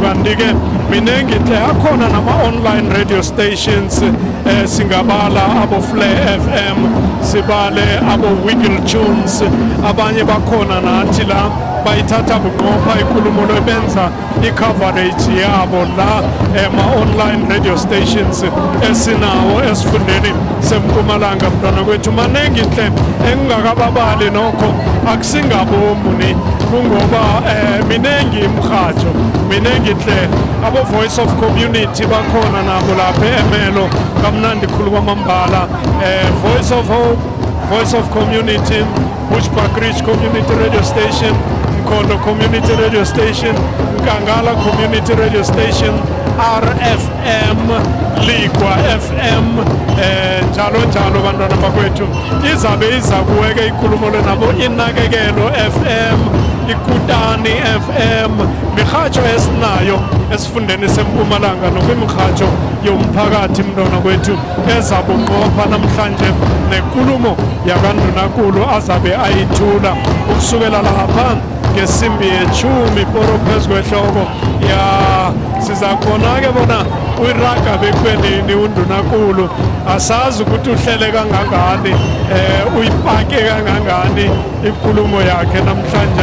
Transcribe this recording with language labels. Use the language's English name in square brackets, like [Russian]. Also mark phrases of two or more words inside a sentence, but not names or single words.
[South Ndebele] Kanti-ke minengi hle akhona nama- [English] online radio stations, [South Ndebele] singabala abo-Flare FM, sibale abo-Wiggle Tunes, abanye bakhona nathi la bayithatha bunqopha inkulumo lo benza i-coverage yabo la ema- [English] online radio stations [South Ndebele] esinawo esifundeni sempumalanga mntwana kwethu. Manengi hle engingakababali nokho akusingabomuni kungoba minengi imrhatsho, minengi hle abo-Voice of Community bakhona nabo lapha e-Emelo kamnandi khulu kwamambala, Voice of Hope, Voice of Community, Bushbuckridge Community Radio Station, Mkhondo Community Radio Station, Nkangala Community Radio Station, RFM, Ligwa FM, njalo njalo bantwana bakwethu. Izabe izakuweke inkulumo le nabo Inakekelo FM, Ikutani FM, mirhatsho esinayo esifundeni sempumalanga nokwimirhatsho yomphakathi mntwana kwethu ezabunqopha namhlanje nenkulumo yakandunankulu azabe ayithula ukusukela lapha ngesimbi ye-10 poro phezu kwehloko ya sizakubona-ke bona uyiraga bekubelini undunankulu, asazi ukuthi uhlele kangangani, uyipake kangangani inkulumo yakhe namhlanje.